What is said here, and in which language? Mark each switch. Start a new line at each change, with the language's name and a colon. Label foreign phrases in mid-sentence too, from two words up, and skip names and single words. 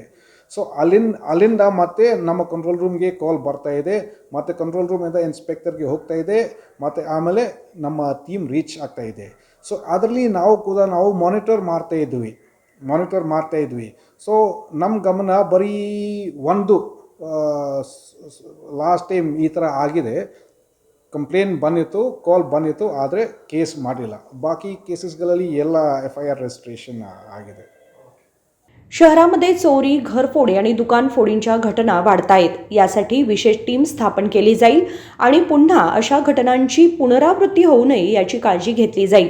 Kannada: ಸೊ ಅಲ್ಲಿಂದ ಮತ್ತೆ ನಮ್ಮ
English: control roomಗೆ
Kannada: ಕಾಲ್ ಬರ್ತಾ ಇದೆ, ಮತ್ತು
English: control roomಇಂದ
Kannada: ಇನ್ಸ್ಪೆಕ್ಟರ್ಗೆ ಹೋಗ್ತಾ ಇದೆ, ಮತ್ತು ಆಮೇಲೆ ನಮ್ಮ
English: team reach
Kannada: ಆಗ್ತಾ ಇದೆ. ಸೊ ಅದರಲ್ಲಿ ನಾವು ಮಾನಿಟರ್ ಮಾಡ್ತಾ ಇದ್ವಿ. ಸೊ ನಮ್ಮ ಗಮನ ಬರೀ ಒಂದು
English: last time
Kannada: ಈ ಥರ ಆಗಿದೆ, ಕಂಪ್ಲೇಂಟ್ ಬಂದಿತ್ತು, ಕಾಲ್ ಬಂದಿತ್ತು, ಆದರೆ ಕೇಸ್ ಮಾಡಿಲ್ಲ. ಬಾಕಿ ಕೇಸೆಸ್‌ಗಳಲ್ಲಿ ಎಲ್ಲ
English: FIR registration
Kannada: आಗಿದೆ.
Marathi: शहरामध्ये चोरी, घरफोडी आणि दुकान फोडींच्या घटना वाढत आहेत. यासाठी विशेष टीम स्थापन केली जाईल आणि पुन्हा अशा घटनांची पुनरावृत्ती होऊ नये याची काळजी घेतली जाईल.